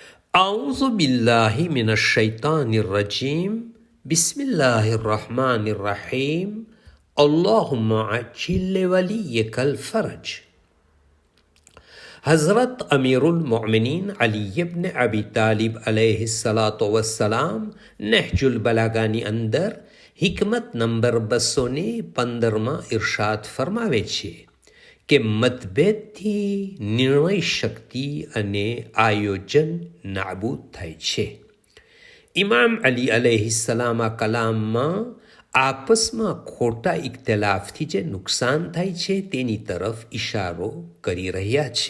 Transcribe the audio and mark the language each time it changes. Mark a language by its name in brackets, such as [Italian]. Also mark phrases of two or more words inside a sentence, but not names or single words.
[Arabic] أعوذ بالله من الشيطان الرجيم بسم الله الرحمن الرحيم اللهم عجل وليك الفرج. [Gujarati] हज़रत अमीरुल मोमिनीन अली इब्न अबी तालिब [Arabic] عليه الصلاة والسلام [Gujarati] नहजुल बलागाની અંદર હિકમત નંબર 215માં ઇરશાદ ફરમાવે છે કે મતભેદથી નિર્ણય શક્તિ અને આયોજન નાબૂદ થાય છે. ઇમામ અલી અલૈહિસ્સલામ આ કલામમાં આપસમાં ખોટા ઇખ્તિલાફથી જે નુકસાન થાય છે તેની તરફ ઇશારો કરી રહ્યા છે.